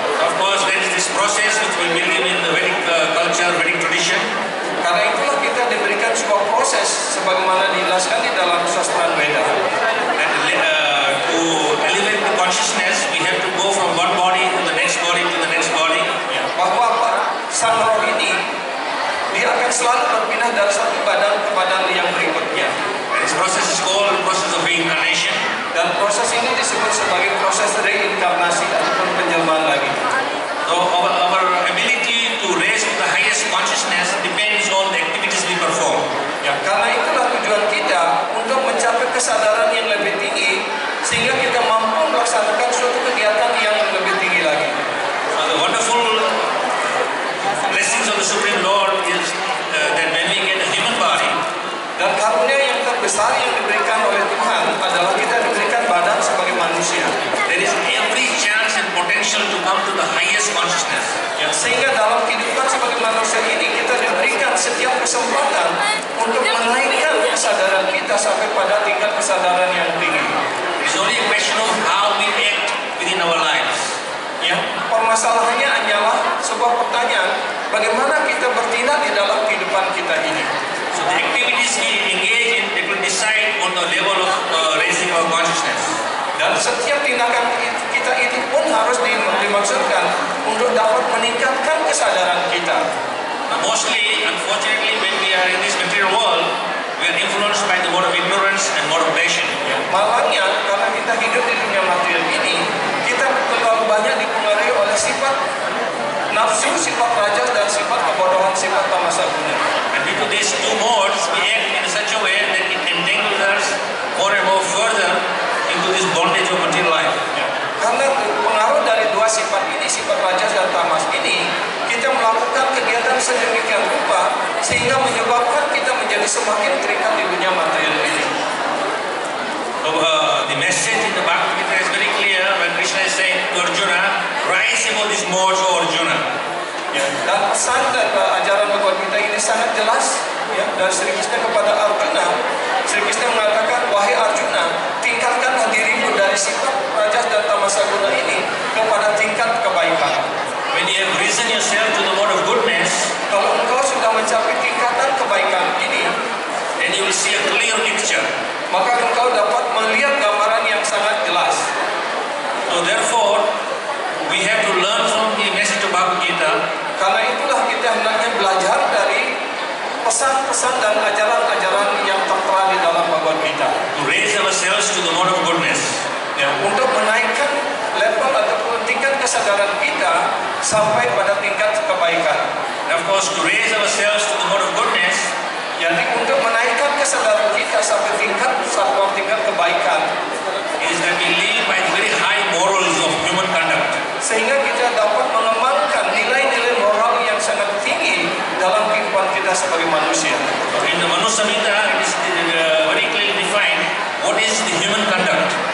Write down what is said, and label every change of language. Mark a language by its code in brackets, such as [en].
[en] Of course, there is this process which we believe in the Vedic culture, Vedic tradition. [id] Karena itulah kita diberikan sebuah proses sebagaimana dijelaskan di dalam sastra Veda. [en] And to elevate the consciousness, we have to go from one body to the next body to the next body. [id] Bahwa sang roh ini dia akan selalu berpindah dari satu badan ke badan yang berikutnya. [en] And this process is called the process of reincarnation. [id] Dan proses ini disebut sebagai proses reinkarnasi ataupun penjelmaan lagi. [en] So our ability to raise to the highest consciousness depends on the activities we perform. [id] Ya, karena itulah tujuan kita untuk mencapai kesadaran yang lebih tinggi sehingga kita mampu melaksanakan suatu kegiatan yang lebih tinggi lagi. [en] So the wonderful blessings of the Supreme Lord is that when we get a human body, [id] Dan karunia yang terbesar yang diberikan oleh Tuhan adalah kita diberikan badan sebagai manusia. [en] there is every chance and potential to come to the highest consciousness. [id] Ya, sehingga dalam kehidupan sebagai manusia ini kita diberikan setiap kesempatan untuk menaikkan kesadaran kita sampai pada tingkat kesadaran yang tinggi. [en] It's only a question of how we act within our lives. [id] Ya, permasalahannya hanyalah sebuah pertanyaan, bagaimana kita bertindak di dalam kehidupan kita ini. [en] So the activities we engage in, it will decide on the level of raising our consciousness. [id] Dan setiap tindakan kita itu pun harus dimaksudkan untuk dapat meningkatkan kesadaran kita. [en] Now, mostly, unfortunately, when we are in this material world, we are influenced by the mode of ignorance and mode of passion. [id] Malangnya karena kita hidup di dunia material ini, kita terlalu banyak dipengaruhi oleh sifat nafsu, sifat rajas dan sifat kebodohan, sifat tamasaguna. [en] And due to these two modes, we act in such a way that it entangles us more and more further into this bondage of material life. [id] Karena pengaruh dari dua sifat ini, sifat rajas dan tamas ini, kita melakukan kegiatan sedemikian rupa sehingga menyebabkan kita menjadi semakin terikat di dunia material ini. [en] So, the message in the Bhagavad Gita is very clear when Krishna is saying to Arjuna, rise above these modes, O Arjuna. [id] Ya, dan pesan dan ajaran Bhagavad Gita ini sangat jelas ya, dari Sri Krishna kepada Arjuna. Sri Krishna mengatakan, wahai Arjuna, tingkatkanlah dirimu dari sifat rajas dan tamasaguna ini kepada tingkat kebaikan. [en] When you have risen yourself to the mode of goodness, [id] Kalau engkau sudah mencapai tingkatan kebaikan ini, [en] then you will see a clear picture. [id] maka engkau dapat melihat gambaran yang sangat jelas. [en] So therefore, we have to learn from the message of Bhagavad Gita. [id] Karena itulah kita hendaknya belajar dari pesan-pesan dan ajaran-ajaran yang tertera di dalam Bhagavad Gita. [en] To raise ourselves to the mode of goodness. [id] Ya, untuk menaikkan level ataupun tingkat kesadaran kita sampai pada tingkat kebaikan. [en] And of course, to raise ourselves to the mode of goodness, [id] Jadi untuk menaikkan kesadaran kita sampai tingkat kebaikan, [en] is that we live by the very high morals of human conduct. [id] sehingga kita dapat mengembangkan nilai-nilai moral yang sangat tinggi dalam kehidupan kita sebagai manusia. [en] In the Manu Samhita, it is very clearly defined what is the human conduct.